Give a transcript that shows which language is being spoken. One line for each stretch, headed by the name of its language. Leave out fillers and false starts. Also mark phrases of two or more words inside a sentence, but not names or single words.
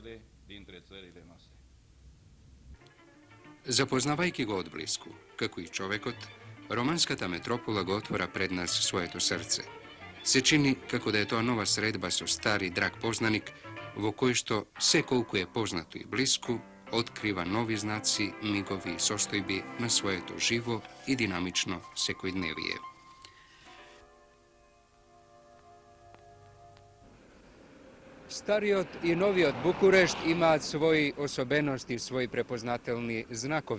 Macedonian: Запознавајќи го одблиску, како и човекот, романската метропола го отвора пред нас своето срце. Се чини како да е тоа нова средба со стар и драг познаник, во кој што се колку е познато и блиску, открива нови знаци, мигови и состојби на своје то живо и динамично секојдневије. Стариот и новиот Букурешт има свои особености, свои препознателни знакови.